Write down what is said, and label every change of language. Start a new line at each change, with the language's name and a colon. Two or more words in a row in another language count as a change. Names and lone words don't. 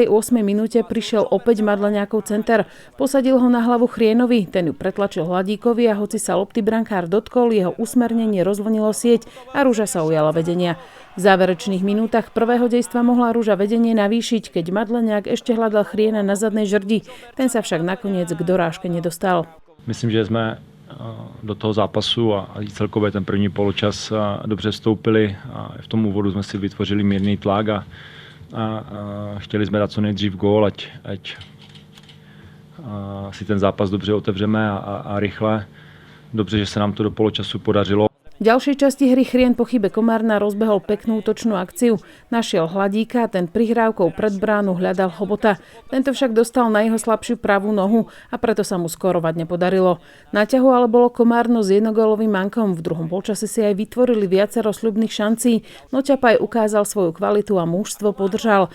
Slovak: minúte prišiel opäť Madleniakov center. Posadil ho na hlavu Chrienovi, ten ju pretlačil Hladíkovi a hoci sa lopty brankár dotkol, jeho usmernenie rozvlnilo sieť a Ruža sa ujala vedenia. V záverečných minútach prvého dejstva mohla Ruža vedenie navýšiť, keď Madleniak ešte hľadal Chriena na zadnej žrdi. Ten sa však nakoniec k dorážke nedostal.
Czech: Myslím, že jsme do toho zápasu a celkově ten první poločas dobře vstoupili a v tom úvodu jsme si vytvořili mírný tlak a chtěli jsme dát co nejdřív gól, ať si ten zápas dobře otevřeme a rychle. Dobře, že se nám to do poločasu podařilo.
Slovak: V ďalšej časti hry Chrien po chybe Komárna rozbehol peknú útočnú akciu. Našiel Hladíka, ten prihrávkou pred bránu hľadal Chobota. Tento však dostal na jeho slabšiu pravú nohu a preto sa mu skorovať nepodarilo. Na ťahu ale bolo Komárno s jednogólovým mankom. V druhom polčase si aj vytvorili viacero sľubných šancí, no Ťapaj ukázal svoju kvalitu a mužstvo podržal.